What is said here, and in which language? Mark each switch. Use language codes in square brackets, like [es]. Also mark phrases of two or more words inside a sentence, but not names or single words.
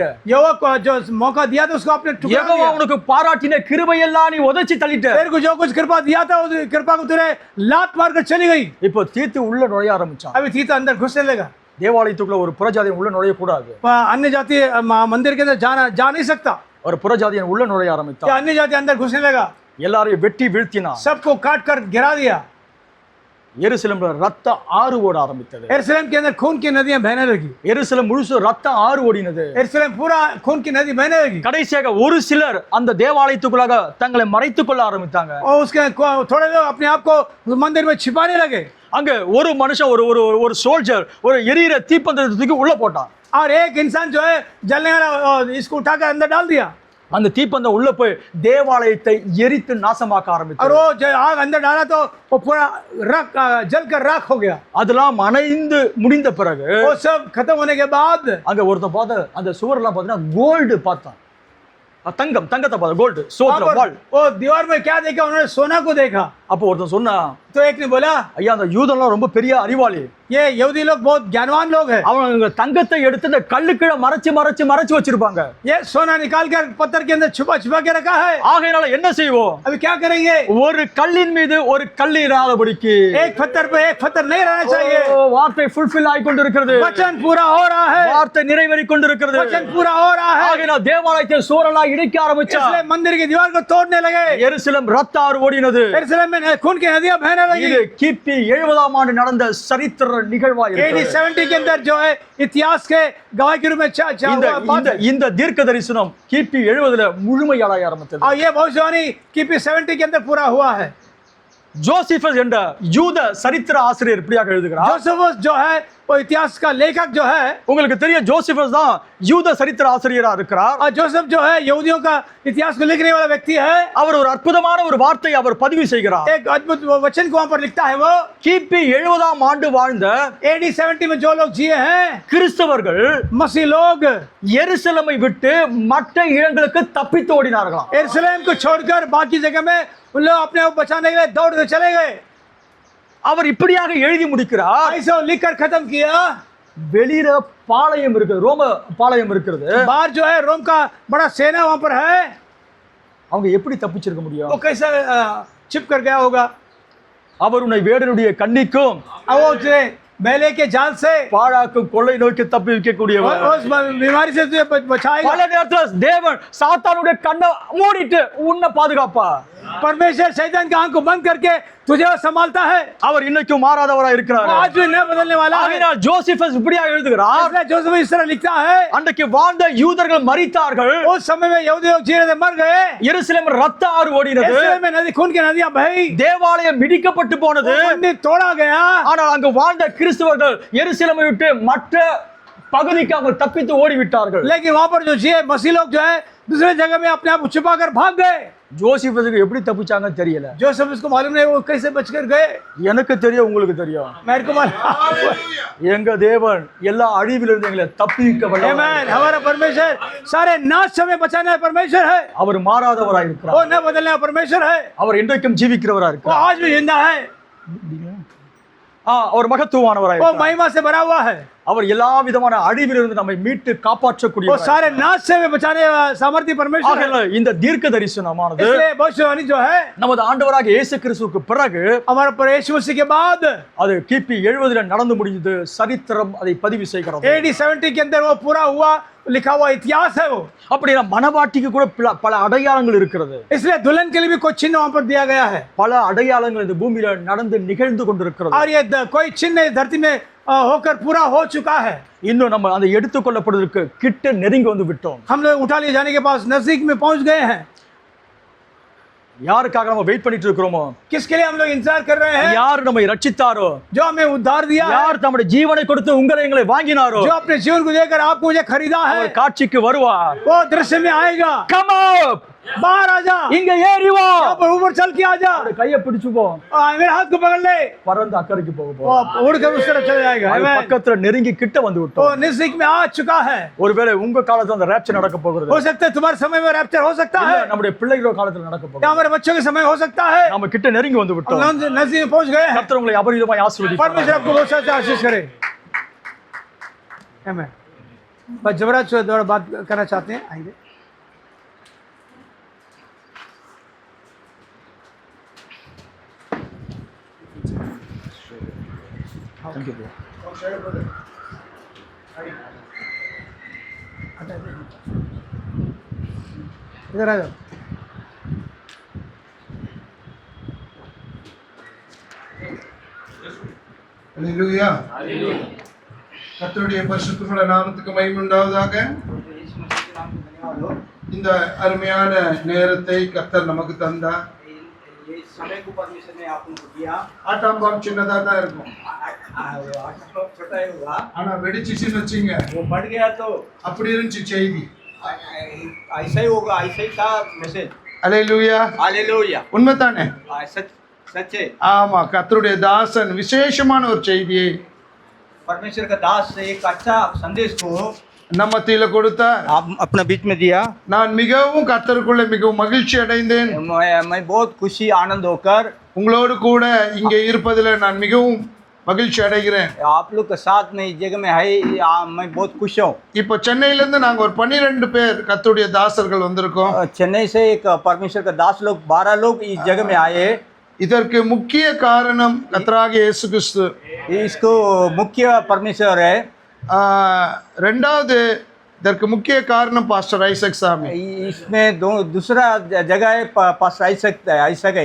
[hi] यहोवा को जो मौका दिया था उसको आपने ठुकरा [ta] யெகோவா [hi] दिया। [ta] உனக்கு பாராட்டின கிருபை எல்லாம் நீ உதைச்சி தள்ளிட்ட. [hi] तेरे को जो कुछ कृपा दिया था उस कृपा को तूने लात मारकर चली गई। [ta] இப்போ தீத்து उள்ள நுழைய ஆரம்பிச்சான். [hi] अभी तीत अंदर घुसने लगा। [ta] தேவாலயத்துக்குள்ள ஒரு புறஜாதியன் உள்ள நுழைய கூடாது. [hi] अन्य जाति मंदिर के अंदर जा नहीं सकता। [ta] ஒரு புறஜாதியன் உள்ள நுழைய [hi] क्या [ta] ஆரம்பித்தான். [hi] अन्य जाति अंदर घुसने लगा, [ta] எல்லாரையும் வெட்டி வீழ்த்தினான். [hi] सबको काट कर गिरा दिया। [ta] எருசலேம்ல ரத்த ஆறு ஓட ஆரம்பித்தது. [hi] यरूशलेम के अंदर खून की नदियां बहने लगी। [ta] எருசலேம் முழுசு ரத்த ஆறு ஓடினது. [hi] यरूशलेम पूरा खून की नदी बहने लगी। [ta] கடைசியாக ஒரு சிலர் அந்த தேவாலயத்துக்குள்ளாக தங்களை மறைத்துக் கொள்ள ஆரம்பித்தாங்க. [hi] और उसके थोड़े लोग अपने आप को मंदिर में छिपाने लगे। [ta] அங்க ஒரு மனுஷன் ஒரு ஒரு ஒரு சோல்ஜர் ஒரு எரியிற தீப்பந்தத்தை தூக்கி உள்ள போட்டான். [hi] और एक इंसान जो है जलने वाला इसको उठाकर अंदर डाल दिया। [ta] அந்த தீப்பந்தம் உள்ள போய் தேவாலயத்தை எரித்து நாசமாக்க [hi] और [ta] ஆரம்பித்தார். [hi] वो जब आग अंदर डाला तो वो पूरा जलकर राख हो गया। [ta] அதெல்லாம் அணைந்து முடிந்த பிறகு [hi] वो सब खत्म होने के बाद [ta] அங்க ஒருத்தன் பார்த்த அந்த சுவர்லாம் பார்த்தீங்கன்னா கோல்டு பார்த்தான். தங்கத்தை பார்த்த கோல்டு சோத்துல வால். [hi] वो दीवार में क्या देखा, उन्होंने सोना को देखा। [ta] அப்போ ஒருத்தன் சொன்னா, [hi] तो एक ने बोला, [ta] ஐயா அந்த யூதன்லாம் ரொம்ப பெரிய அறிவாளி. [hi] ये यहूदी लोग बहुत ज्ञानवान लोग हैं। [ta] அவங்க தங்கத்தை எடுத்து இந்த கல்லுக்கீழ மறைச்சு வச்சிருப்பாங்க. [hi] ये सोना निकाल कर पत्थर के अंदर छुपा के रखा है। [ta] ஆகையினால என்ன செய்வோம்? [hi] अभी क्या करेंगे? [ta] ஒரு கல்லின் மீது ஒரு கல் இராதபடிக்கு [hi] एक पत्थर पे एक पत्थर नहीं रहना चाहिए। [ta] வார்த்தை ஃபுல்ஃபில் ஆகி கொண்டிருக்கிறது. [hi] वचन पूरा हो रहा है। [ta] வார்த்தை நிறைவேறி கொண்டிருக்கிறது. [hi] वचन पूरा हो रहा है। [ta] ஆகையினால தேவாலயத்தை சூரலா இடிக்க ஆரம்பிச்சான். [hi] इसलिए मंदिर की दीवार को तोड़ने लगे। [ta] எருசலேம் ரத்த ஆறு ஓடினது. [hi] यरूशलेम में खून की नदियां बहने लगी। [ta] இது கிபி 70ஆம் ஆண்டு நடந்த சரித்திர நிகழ்வா [hi] AD 70 के अंदर जो है इतिहास के गवाही के रूप में [ta] இந்த தீர்க்க தரிசனம் கிபி 70ல முழுமையாக ஆரம்பித்தது. [hi] और ये भविष्यवाणी किपी 70 के अंदर पूरा हुआ है। [ta] ஜோசிபஸ் என்ற யூத சரித்திர ஆசிரியர் இப்படியாக எழுதுகிறார். [hi] जोसेफस जो है वो इतिहास का लेखक जो है, [ta] உங்களுக்கு தெரியும் ஜோசிபஸ் தான் யூத சரித்திர ஆசிரியரா இருக்கிறார். [hi] और जोसेफ जो है यहूदियों का इतिहास को लिखने वाला व्यक्ति है। [ta] அவர் ஒரு அற்புதமான ஒரு வார்த்தையை அவர் பதிவு செய்கிறார். [hi] एक अद्भुत वचन को वहां पर लिखता है वो, [ta] கிபி 70ஆம் ஆண்டு வாழ்ந்த [hi] AD 70 में जो लोग जिए हैं, [ta] கிறிஸ்தவர்கள் [hi] मसीह लोग [ta] எருசலேமை விட்டு மற்ற இடங்களுக்கு தப்பித்து ஓடினார்களாம். [hi] यरूशलेम को छोड़कर बाकी जगह में उन लोग अपने आप बचाने के लिए दौड़ते चले गए। [ta] அவர் இப்படியாக எழுதி முடிக்கிறார். [hi] ऐसा लिखकर खत्म किया। [ta] வெளியில பாளையம் இருக்குது, ரோம பாளையம் இருக்கிறது. [hi] बाहर जो है रोम का बड़ा सेना वहां पर है। [ta] அவங்க எப்படி தப்பிச்சிருக்க முடியும்? [hi] वो कैसे छिप कर गया होगा? [ta] அவர் உன்னை வேடனுடைய கண்ணிக்கும் [hi] वो उसे बैले के जाल से [ta] பாழாக்கும் கொள்ளை நோக்கி தப்பி வைக்கக்கூடியவர். [hi] उस बीमारी से तुझे बचाएगा। [ta] பல நேரத்துல தேவன் சாத்தானுடைய கண்ணை மூடிட்டு உன்னை பாதுகாப்பா. [hi] परमेश्वर शैतान की आंख को बंद करके तुझे वो संभालता है। [ta] அவர் இன்னைக்கும் மாறாதவராய் இருக்கிறார். [hi] वो आज भी न बदलने वाला है। [ta] ஆகையால் ஜோசிபஸ் இப்படியா எழுதுகிறார். [hi] इसलिए जोसेफ इस तरह लिखता है, [ta] அன்றைக்கு வாழ்ந்த யூதர்கள் மரித்தார்கள். [hi] उस समय में यहूदी लोग जी रहे थे, मर गए। [ta] எருசலேம் ரத்த ஆறு ஓடினது. [hi] यरूशलेम में नदी, खून की नदियां बही। [ta] தேவாலயம் இடிக்கப்பட்டு போனது. [hi] मंदिर तोड़ा गया। [ta] ஆனால் அங்கு வாழ்ந்த கிறிஸ்தவர்கள் எருசலேமை விட்டு மற்ற பகுதிக்கு அவங்க தப்பித்து ஓடிவிட்டார்கள். [hi] लेकिन वहां पर जो जिए मसीह लोग जो है दूसरे जगह में अपने आप को छुपाकर भाग गए। [ta] ஜோசிபஸுக்கு எப்படி தப்பிச்சாங்க தெரியல. [hi] जोसेफ इसको मालूम नहीं वो कैसे बचकर गए। [ta] எனக்கு தெரியும், உங்களுக்கு தெரியும். [hi] मेरे को मालूम। [ta] எங்க தேவன் எல்லா அழிவிலிருந்து எங்களை தப்பிக்க வல்லவர். [hi] आमीन। हमारा परमेश्वर सारे नाश से हमें बचाने वाला परमेश्वर है। [ta] அவர் மாறாதவராய் [hi] वो [ta] இருக்கிறார். [hi] न बदलने वाला परमेश्वर है। [ta] அவர் இன்றைக்கும் ஜீவிக்கிறவராய் [hi] वो [ta] இருக்கிறார். [hi] आज भी जिंदा है। [ta] அவர் மகத்துவமானவராய் [hi] वो [ta] இருக்கிறார். [hi] महिमा से भरा हुआ है। [ta] அவர் எல்லா விதமான அழிவிலிருந்து நம்மை மீட்டு [hi] वो [ta] காப்பாற்றக்கூடியவர். [hi] सारे नाश से हमें बचाने वाला सामर्थ्य परमेश्वर है। [ta] ஆகையால் இந்த தீர்க்க தரிசனமானது [hi] इसलिए भविष्यवाणी जो है [ta] நமது ஆண்டவராகிய இயேசு கிறிஸ்துவுக்கு பிறகு [hi] हमारा प्रभु यीशु मसीह के बाद [ta] அது கிபி 70 நடந்து முடிந்தது. சரித்திரம் அதை பதிவு செய்கிறது. [hi] AD 70 के अंदर वो पूरा हुआ, लिखा हुआ इतिहास है वो। [ta] அப்படின்னா மனவாட்டிக்கு கூட பல அடையாளங்கள் இருக்கிறது. [hi] इसलिए दुल्हन के लिए भी कोई चिन्ह वहां पर दिया गया है। [ta] பல அடையாளங்கள் இந்த பூமியில நடந்து நிகழ்ந்து கொண்டிருக்கிறது. [hi] और ये कोई चिन्ह इस धरती में होकर पूरा हो चुका है। [ta] இன்னும் நம்ம அதை எடுத்துக்கொள்ளப்படுவதற்கு கிட்ட நெருங்கி வந்து விட்டோம். [hi] हम लोग उठा लिए जाने के पास नजदीक में पहुंच गए हैं। [ta] யாருக்காக நம்ம வெயிட் பண்ணிட்டு இருக்கிறோமோ, [hi] किसके लिए हम लोग इंतजार कर रहे हैं? [ta] யார் நம்மை ரட்சித்தாரோ, [hi] जो हमें उद्धार दिया है, [ta] யார் தம்முடைய ஜீவனை கொடுத்து உங்களை எங்களை வாங்கினாரோ, [hi] जो अपने जीवन को देकर आपको मुझे खरीदा है, [ta] அவர் காட்சிக்கு வருவார். [hi] वो दृश्य में आएगा। [en] Come up! [hi] बाहर आ जा, [ta] இங்க ஏறி வா. [hi] यहाँ पर ऊपर चल के आ जा, [ta] அவருடைய கையை பிடிச்சு போ. [hi] मेरे हाथ को पकड़ ले, [ta] பறந்து அக்கறைக்கு போக [hi] वो उड़कर उस तरफ चले जाएगा। [ta] அது பக்கத்துல நெருங்கி கிட்ட வந்து [hi] वो [ta] விட்டோம். [hi] नजदीक में आ चुका है। [ta] ஒருவேளை உங்க காலத்துல அந்த ரேப்சர் நடக்க போகிறது. [hi] हो सकता है तुम्हारे समय में रैप्चर हो सकता [ta] இல்ல, [hi] है, [ta] நம்முடைய பிள்ளைகளோட காலத்துல நடக்க [hi] या [ta] போகிறது. [hi] हमारे बच्चों के समय हो सकता है। [ta] நாம கிட்ட நெருங்கி வந்து விட்டோம். [hi] हम नजदीक में पहुंच गए हैं। [ta] கர்த்தர் உங்களை அபரிதமாய் ஆசீர்வதிப்பார். [hi] परमेश्वर आपको बहुत सारा आशीष करे। आमीन। बस जबराज द्वारा बात करना चाहते हैं, आइए। [en] Thank you, bro. [hi] इधर आ जाओ। [ta] ஹல்லேலூயா. கர்த்தருடைய பரிசுத்தமுள்ள நாமத்துக்கு மகிமை உண்டாவதாக. இந்த அருமையான நேரத்தை கர்த்தர் நமக்கு தந்தார். [hi] समय को परमेश्वर ने आप लोगों को दिया। [ta] ஆட்டாம்பாம் சின்னதா தான் இருக்கும், [hi] छोटा ही होगा, [ta] ஆனா வெடிச்சிச்சுன்னு வச்சுங்க, [hi] वो बढ़ गया तो [ta] அப்படி இருந்துச்சு செய்தி. [hi] ऐसा ही होगा, ऐसा ही था मैसेज। [ta] ஹல்லேலூயா. [hi] हालेलुया। [ta] உண்மைதானே? [hi] सच सच है। [ta] ஆமா, கர்த்தருடைய தாசன் விசேஷமான ஒரு செய்தியை [hi] परमेश्वर का दास से एक अच्छा संदेश को [ta] நம்ம மத்தியில கொடுத்தார். [hi] आप अपने बीच में दिया। [ta] நான் மிகவும் கர்த்தருக்குள்ள மிகவும் மகிழ்ச்சி அடைந்தேன். [hi] मैं बहुत खुशी आनंद होकर [ta] உங்களோடு கூட இங்கே இருப்பதில் நான் மிகவும் மகிழ்ச்சி அடைகிறேன். [hi] आप लोग के साथ में इस जगह में है, मैं बहुत खुश हूँ। [ta] இப்போ சென்னையில இருந்து நாங்க ஒரு 12 பேர் கர்த்தருடைய தாசர்கள் வந்திருக்கோம். [hi] चेन्नई से एक परमेश्वर का दास लोग 12 लोग इस जगह में आए। [ta] இதற்கு முக்கிய காரணம் கர்த்தராகிய இயேசு கிறிஸ்து. [hi] इसको मुख्य परमेश्वर है। [ta] ரெண்டாவது இதற்கு முக்கிய காரணம் பாஸ்டர் ஐசக் சாமி. [hi] इसमें दूसरा जगह है पास ऐसा है।